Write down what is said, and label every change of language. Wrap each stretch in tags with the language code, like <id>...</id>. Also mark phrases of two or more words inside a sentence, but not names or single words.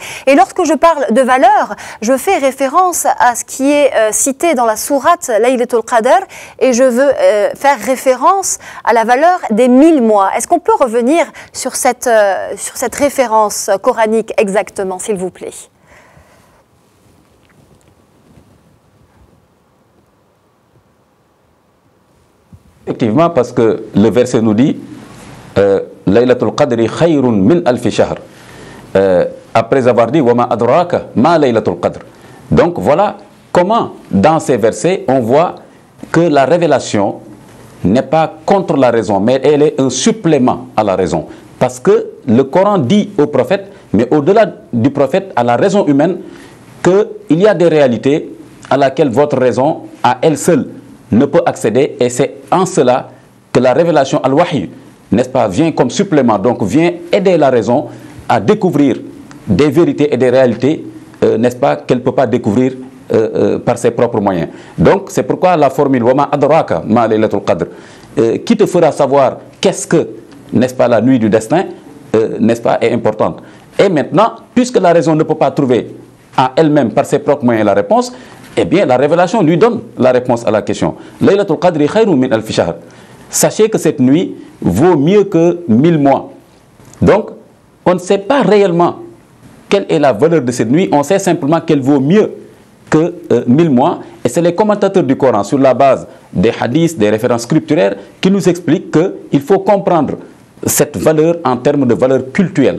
<fr>Et lorsque je parle de valeur, je fais référence à ce qui est cité dans la sourate Laylatul Qadr et je veux faire référence à la valeur des 1000 mois. Est-ce qu'on peut revenir sur cette référence coranique exactement, s'il vous plaît? Effectivement, parce que le verset nous dit</fr> <ar>ليلة القدر خير من ألف شهر.</ar> <fr>Après avoir dit</fr> <ar>وما أدراك ما ليلة القدر.</ar> <fr>Donc voilà comment, dans ces versets, on voit que la révélation n'est pas contre la raison, mais elle est un supplément à la raison. Parce que le Coran dit au prophète, mais au-delà du prophète, à la raison humaine, qu'il y a des réalités à laquelle votre raison, à elle seule, ne peut accéder, et c'est en cela que la révélation al-Wahy, n'est-ce pas, vient comme supplément, donc vient aider la raison à découvrir des vérités et des réalités, n'est-ce pas, qu'elle ne peut pas découvrir par ses propres moyens. Donc c'est pourquoi la formule</fr> <ar>وما أدراك ما ليلة القدر,</ar> <fr>qui te fera savoir qu'est-ce que, n'est-ce pas, la nuit du destin, n'est-ce pas, est importante. Et maintenant, puisque la raison ne peut pas trouver à elle-même par ses propres moyens la réponse, eh bien, la révélation lui donne la réponse à la question.</fr> <ar>ليلة القدر خير من ألف شهر.</ar> <fr>Sachez que cette nuit vaut mieux que 1000 mois. Donc, on ne sait pas réellement quelle est la valeur de cette nuit. On sait simplement qu'elle vaut mieux que 1000 mois. Et c'est les commentateurs du Coran, sur la base des hadiths, des références scripturaires, qui nous expliquent qu'il faut comprendre cette valeur en termes de valeur cultuelle.</fr>